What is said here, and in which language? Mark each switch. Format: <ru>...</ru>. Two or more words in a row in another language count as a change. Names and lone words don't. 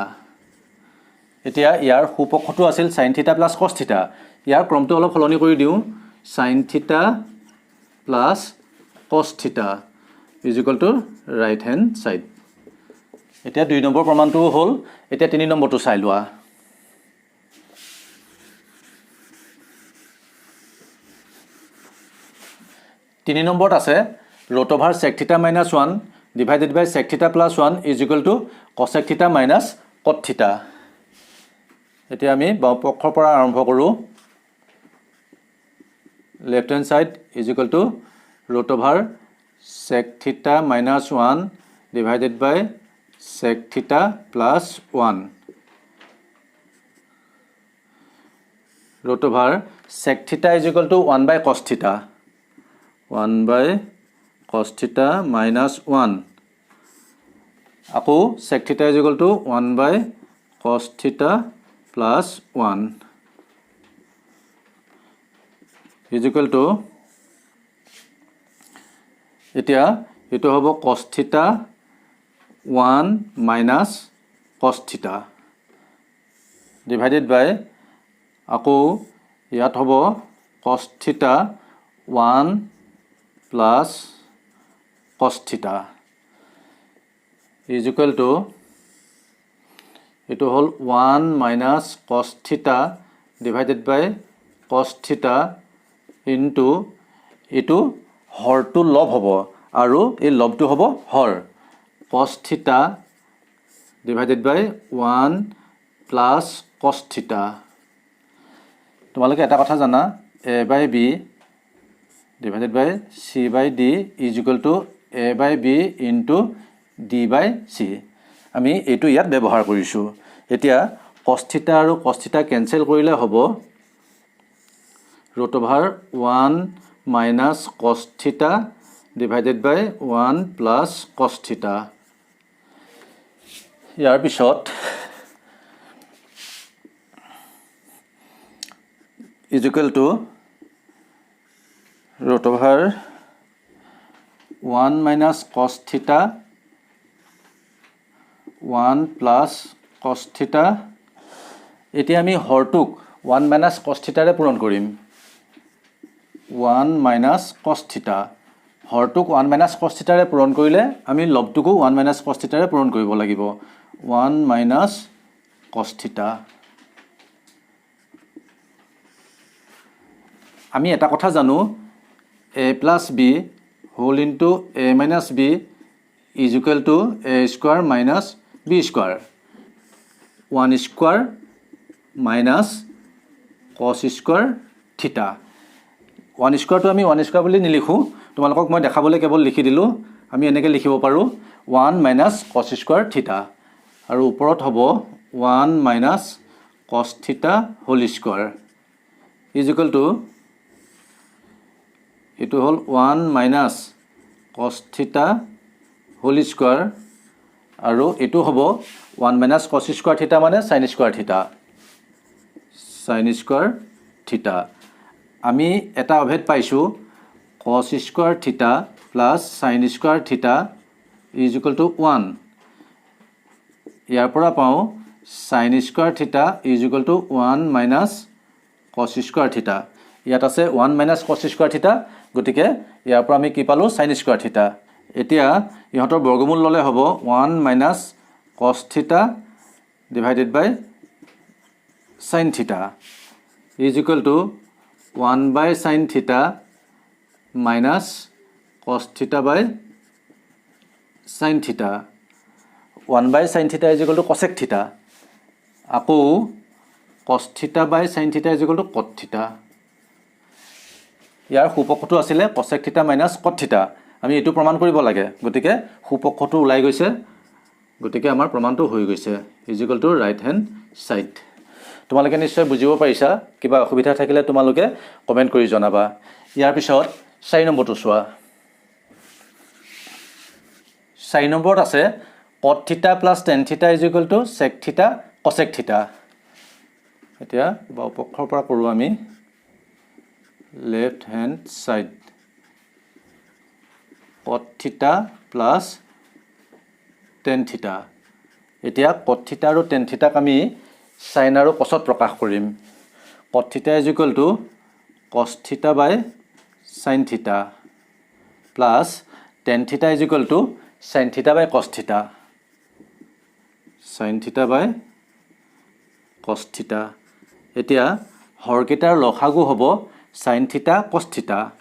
<as>এতিয়া ইয়াৰ সুপক্ষটো আছিল</as> <en>sin theta plus cos theta।</en> <as>ইয়াৰ ক্ৰমটো অলপ সলনি কৰি দিও</as> <en>sin theta plus cos theta is equal to right hand side।</en> <as>এতিয়া</as> <en>2 নম্বৰ</en> <as>প্ৰমাণটো হ'ল। এতিয়া 3 নম্বৰটো চাই লোৱা।</as> <en>3 নম্বৰত আছে root over sec theta minus 1 divided by sec theta plus 1 is equal to cosec theta minus cot theta।</en> <as>এতিয়া আমি বাওপক্ষৰ পৰা আৰম্ভ কৰো।</as> <en>left hand side is equal to root over sec theta minus 1 divided by sec theta plus 1 root over sec theta is equal to 1 by cos theta 1 by cos theta minus 1 আকৌ sec theta is equal to 1 by cos theta plus 1 is equal to</en> <as>এতিয়া এটো হ'ব</as> <en>cos theta 1 minus cos theta divided by</en> <as>আকৌ ইয়াত হ'ব</as> <en>cos theta 1 plus cos theta is equal to</en> <as>এটো হল</as> <en>1 minus cos theta divided by cos theta into</en> <as>এটো হৰটো লব হ'ব আৰু এই লবটো হ'ব হৰ</as> <en>cos theta divided by 1 plus cos theta।</en> <as>তোমালোকে এটা কথা জানা</as> <en>a by b divided by c by d is equal to a by b into d by c।</en> <as>আমি এটো ইয়াত ব্যৱহাৰ কৰিছো। এতিয়া</as> <en>cos theta আৰু cos theta</en> <as>ক্যান্সেল কৰিলে হ'ব</as> <en>root over 1 minus cos theta divided by 1 plus cos theta।</en> <as>ইয়াৰ পিছত</as> <en>is equal to root over 1 minus cos theta 1 plus cos theta।</en> <as>এতিয়া আমি হৰটোক</as> <en>1 minus cos theta</en> <as>ৰে পূৰণ কৰিম</as> <en>1 minus cos theta</en> <as>হৰটোক</as> <en>1 minus cos theta</en> <as>পূৰণ কৰিলে আমি লবটোকো</as> <en>1 minus cos theta</en> <as>পূৰণ কৰিব লাগিব</as> <en>1 minus cos theta</en> <as>আমি এটা কথা জানো</as> <en>a plus b whole into a minus b is equal to a square minus b square 1 square minus cos square theta 1 square</en> <as>তো আমি</as> <en>1 square</en> <as>বুলি নিলিখো তোমালোকক মই দেখাবলৈ কেৱল লিখি দিলো আমি এনেকৈ লিখিব পাৰো</as> <en>1 minus cos square theta</en> <as>আৰু ওপৰত হ'ব</as> <en>1 minus cos theta whole square is equal to</en> <as>ইটো হ'ল</as> <en>1 minus cos theta whole square</en> <as>আৰু এটো হ'ব</as> <en>1 minus cos square theta মানে sin square theta</en> <as>আমি এটা অভেদ পাইছো</as> <en>cos square theta plus sin square theta is equal to 1</en> <as>ইয়াৰ পৰা পাও</as> <en>sin square theta is equal to 1 minus cos square</en> <as>theta ইয়াত আছে</as> <en>1 minus cos square theta</en> <as>গতিকে ইয়াৰ পৰা আমি কি পালো sin</as> <en>square theta</en> <as>এতিয়া ইহতৰ বৰ্গমূল ললে হ'ব</as> <en>1 minus cos theta divided by sin theta is equal to 1 by sin theta minus cos theta by sin theta 1 by sin theta is equal to cosec theta আকৌ cos theta by sin theta is equal to cot theta</en> <as>ইয়াৰ সুপক্ষটো আছিল</as> <en>cosec theta minus cot theta</en> <as>আমি এটো প্ৰমাণ কৰিব লাগে গতিকে সুপক্ষটো ওলাই গৈছে গতিকে আমাৰ প্ৰমাণটো হৈ গৈছে</as> <en>is equal to right hand side</en> <as>তোমালোকে নিশ্চয় বুজিব পাৰিছা কিবা অসুবিধা থাকিলে তোমালোকে কমেন্ট কৰি জনাবা ইয়াৰ পিছত 4 নম্বৰটো চোৱা 4 নম্বৰত আছে</as> <en>cot theta plus tan theta is equal to sec theta cosec theta</en> <as>এতিয়া বাও পক্ষৰ পৰা কৰো আমি</as> <en>left hand side cot theta plus tan theta এতিয়া cot theta আৰু tan theta</en> <as>আমি sin আৰু cosত প্ৰকাশ কৰিম</as> <en>cot theta is equal to cos theta by sin theta plus tan theta is equal to sin theta by cos theta by cos theta</en> <as>এতিয়া হৰকেটাৰ লসাগু হ'ব</as> <en>sin theta cos theta</en>